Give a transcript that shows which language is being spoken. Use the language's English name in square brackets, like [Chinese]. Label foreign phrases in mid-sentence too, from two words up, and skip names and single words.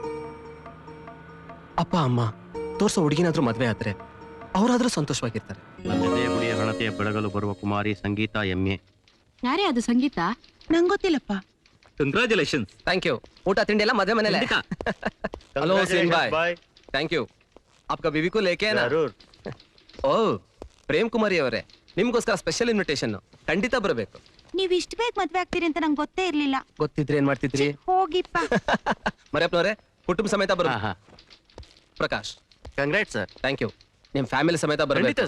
[Kannada] ಅಪ್ಪ ಅಮ್ಮ ತೋರ್ಸೋ ಹುಡುಗಿನಾದ್ರೂ ಮದ್ವೆ ಆದ್ರೆ ಅವರಾದ್ರೂ ಸಂತೋಷವಾಗಿರ್ತಾರೆ. ನನ್ನದೇ ಗುಡಿಯ ಹಣತೆಯ ಬೆಳಗಲು ಬರುವ ಕುಮಾರಿ ಸಂಗೀತ ಎಮ್ಮೆ. ಯಾರೇ ಅದು ಸಂಗೀತ? ನಂಗ್ ಗೊತ್ತಿಲ್ಲಪ್ಪ. ಕಂಗ್ರಾಚುಲೇಷನ್. [English] thank you. [Kannada] ಊಟ ತಿಂಡಿ ಎಲ್ಲ ಮದ್ವೆ ಮನೇಲೆ. ಹಲೋ ಸೀನ್ ಬಾಯ್, [English] thank you. [Hindi] आपका बीवी को लेके आना. [Kannada] ಓ ಪ್ರೇಮ್ ಕುಮಾರಿ ಅವರೇ, ನಿಮ್ಗೋಸ್ಕರ [English] special invitation. [Kannada] ಖಂಡಿತ ಬರಬೇಕು. ನೀವ್ ಇಷ್ಟ ಬೇಗ ಮದ್ವೆ ಆಗ್ತೀರಿ ಅಂತ ನಂಗೆ ಗೊತ್ತೇ ಇರ್ಲಿಲ್ಲ. ಗೊತ್ತಿದ್ರೆ ಏನ್ ಮಾಡ್ತಿದ್ರಿ? ಹೋಗಿಪ್ಪ. ಮರ್ಯಪ್ಪನವರೇ, ಕುಟುಂಬ ಸಮೇತ ಬರಬೇಕು. ಪ್ರಕಾಶ್, [English] congrats sir. thank you. [Kannada] ನಿಮ್ ಫ್ಯಾಮಿಲಿ ಸಮೇತ ಬರಬೇಕು